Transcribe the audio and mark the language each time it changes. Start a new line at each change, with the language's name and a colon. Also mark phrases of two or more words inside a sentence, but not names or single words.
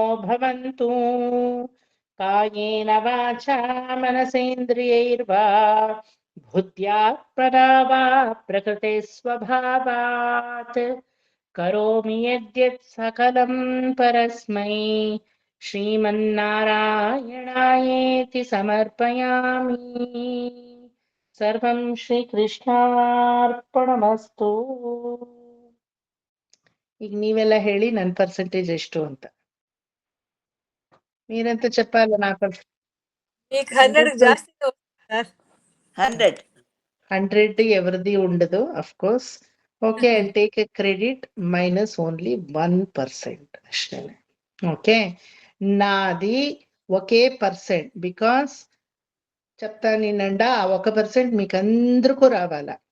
Sanskrit: भवन्तु कायेन वाचा मनसेन्द्रियैर्वा बुद्ध्यात्मना वा प्रकृते स्वभावात् करोमि यद्यत् सकलं परस्मै श्रीमन्नारायणायेति समर्पयामि सर्वं ಶ್ರೀಕೃಷ್ಣಾರ್ಪಣಮಸ್ತು.
Kannada: ಈಗ ನೀವೆಲ್ಲ ಹೇಳಿ ನನ್ನ ಪರ್ಸೆಂಟೇಜ್ ಎಷ್ಟು ಅಂತ.
Telugu: మీరంత చెప్పాలి నాకు. మీకు 100 ಜಾಸ್ತಿ ಸರ್. 100 ఎవరిది ఉండదు
English: of course. Okay, I take a credit minus only 1% అಷ್ಟೇ.
Telugu: ఓకే, నాది ఒకే పర్సెంట్ బికాస్ చెప్తానేనండ ఆ 1% మీకు అందరికీ రావాల.